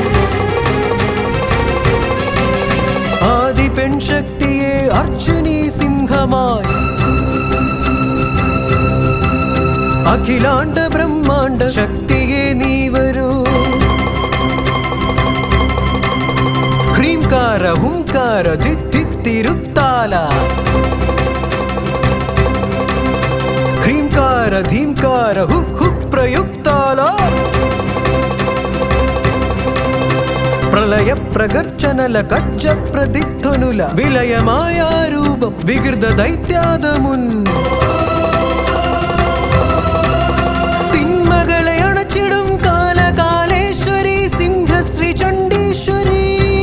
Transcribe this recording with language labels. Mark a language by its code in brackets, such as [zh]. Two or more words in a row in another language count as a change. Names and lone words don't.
[ml] ആദി പെൺശക്തിയെ അർച്ചനീ സിംഹമായി, അഖിലാണ്ട ബ്രഹ്മാണ്ട ശക്തിയെ നീ വരൂ. ഹ്രീംകാര ഹുംകാര ധിത്തിരുത്താല, [te] హ్రీంకార ధీంకార హుక్ హుక్ ప్రయుక్తాల, ప్రళయ ప్రగర్చనల కచ్చ ప్రదిధ్వనుల విలయమాయా రూపం విగృత దైత్యాదమున్. [ml] തിന്മകളെ അണച്ചിടും കാലകാലേശ്വരി സിംഹശ്രീ ചണ്ഡീശ്വരി.